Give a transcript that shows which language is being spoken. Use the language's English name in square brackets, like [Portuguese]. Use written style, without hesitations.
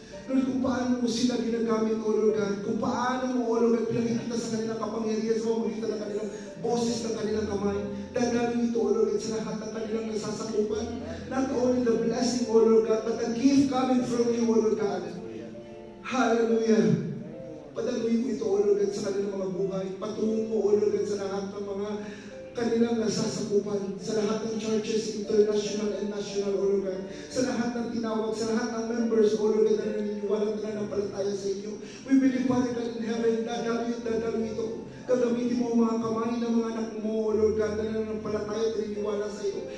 [Filipino] Lord, kung paano mo sila ginagamit, O Lord God, kung paano mo, O Lord God, pinakikita sa kanilang kapangyarihan, sa pamamagitan ng kanilang boses ng kanilang kamay, dadalhin ito, O Lord God, sa lahat ng kanilang nasasakupan. [English] Not only the blessing, O Lord God, but the gift coming from you, O Lord God. [Filipino] Hallelujah. Padaluin mo ito, O Lord God, sa kanilang mga buhay. Patungo mo, O Lord God, sa lahat ng mga kanilang nasasakupan, sa lahat ng churches, international and national, O Lord God, sa lahat ng tinawag, sa lahat ng members, O Lord God, na naniniwala na nanampalataya sa inyo. [English] We believe, Father God, in heaven, [Filipino] dadalo ito. Gagamitin mo ang mga kamay ng mga anak mo, O Lord God, na nanampalataya at naniniwala sa iyo.